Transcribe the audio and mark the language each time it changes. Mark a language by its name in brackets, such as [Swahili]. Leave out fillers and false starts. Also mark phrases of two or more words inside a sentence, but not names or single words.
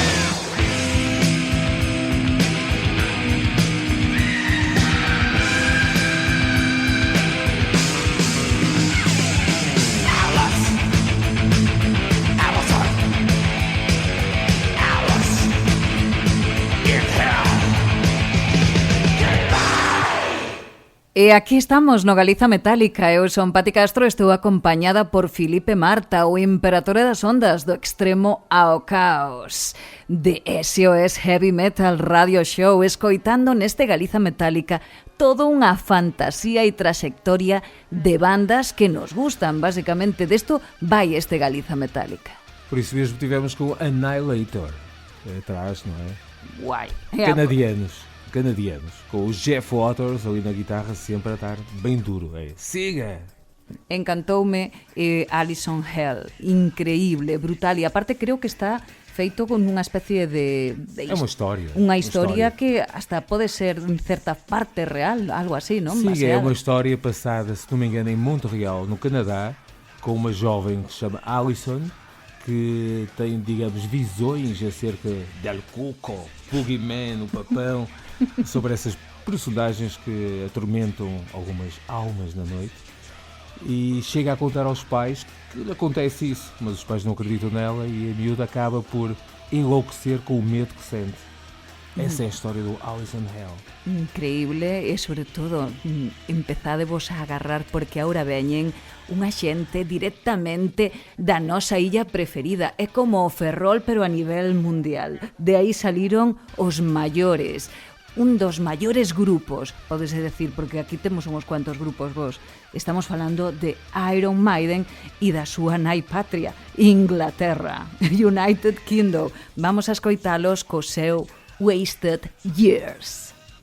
[English] Alice! Allison! Alice! In hell! [Galician] E aquí estamos no Galiza Metálica. Eu son Pati Castro, estou acompañada por Filipe Marta, o imperatore das ondas do extremo ao caos. De SOS Heavy Metal Radio Show, escoitando neste Galiza Metálica todo unha fantasía e trayectoria de bandas que nos gustan. Básicamente, desto vai este Galiza Metálica. [Portuguese] Por isso mesmo tivemos com o Annihilator atrás, não é? [Galician] Guai. [Portuguese] Canadianos, com o Jeff Waters ali na guitarra, sempre a estar bem duro. [Galician] Siga! Encantoume Alison Hell, increíble, brutal, e aparte creo que está feito con unha especie de [Portuguese] É uma história. [Galician] Unha historia que hasta pode ser en certa parte real, algo así, non? [Portuguese] Sim, é Baseada. uma história passada, se não me engano, em Montreal, no Canadá, com uma jovem que se chama Alison, que tem, digamos, visões acerca del Cuco, Boogeyman, o Papão, sobre essas personagens que atormentam algumas almas na noite, e chega a contar aos pais que lhe acontece isso, mas os pais não acreditam nela e a miúda acaba por enlouquecer com o medo que sente. Essa é a história do Alison Hell. [Galician] Increíble e sobre todo empezadevos a agarrar porque ahora veñen unha xente directamente da nosa illa preferida. É como o Ferrol pero a nivel mundial. De aí saliron os maiores. Un dos maiores grupos, pódese decir, porque aquí temos uns cuantos grupos vos. Estamos falando de Iron Maiden e da súa nai patria, Inglaterra, United Kingdom. Vamos a escoitalos co seu Wasted Years.